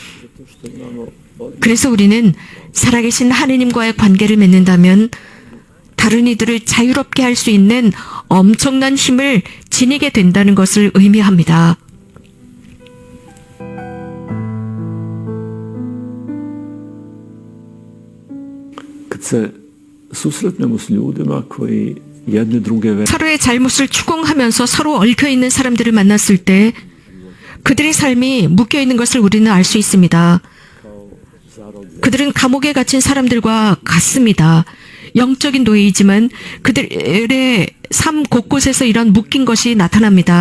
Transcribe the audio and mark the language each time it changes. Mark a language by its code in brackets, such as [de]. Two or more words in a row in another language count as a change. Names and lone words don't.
[ko] 그래서 우리는 살아계신 하느님과의 관계를 맺는다면 다른 이들을 자유롭게 할 수 있는 엄청난 힘을 지니게 된다는 것을 의미합니다. [hr] Chce susretnemo s ljudima koji jedni druge [ko] 서로의 잘못을 추궁하면서 서로 얽혀있는 사람들을 만났을 때 그들의 삶이 묶여있는 것을 우리는 알 수 있습니다. 그들은 감옥에 갇힌 사람들과 같습니다. 영적인 노예이지만 그들의 삶 곳곳에서 이런 묶인 것이 나타납니다.